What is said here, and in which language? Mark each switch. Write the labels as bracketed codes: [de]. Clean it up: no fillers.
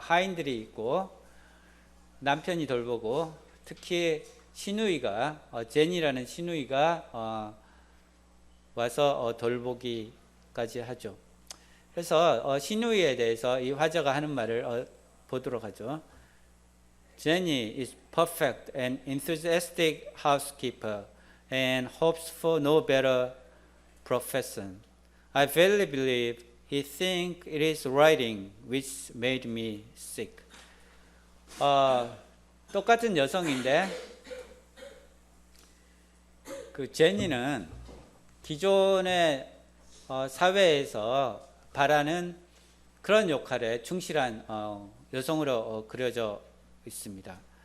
[ko] 하인들이 있고 남편이 돌보고 특히 시누이가 제니라는 시누이가 와서 돌보기까지 하죠. 그래서 시누이에 대해서 이 화자가 하는 말을 보도록 하죠. [en] Jenny is perfect and enthusiastic housekeeper and hopes for no better profession. I verily believe he thinks it is writing which made me sick. [ko] 똑같은 여성인데 그 제니는 기존의 사회에서 바라는 그런 역할에 충실한 여성으로 그려져 있습니다.